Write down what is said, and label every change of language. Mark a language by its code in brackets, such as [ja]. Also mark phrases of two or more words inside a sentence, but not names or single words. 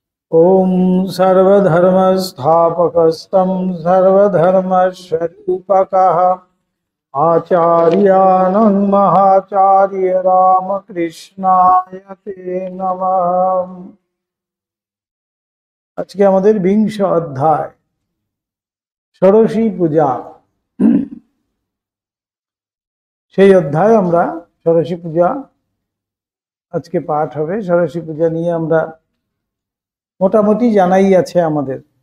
[sa] ओम सर्वधर्मस्थापकस्तं सर्वधर्मस्वरूपकः आचार्यानं महाचार्य रामकृष्णाय ते नमः। [bn] আজকে আমাদের বিংশ অধ্যায় ষোড়শী পূজা। সেই অধ্যায় আমরা ষোড়শী পূজা আজকে পাঠ হবে। ষোড়শী পূজা নিয়ে আমরা মোটামুটি জানাই আছে আমাদের।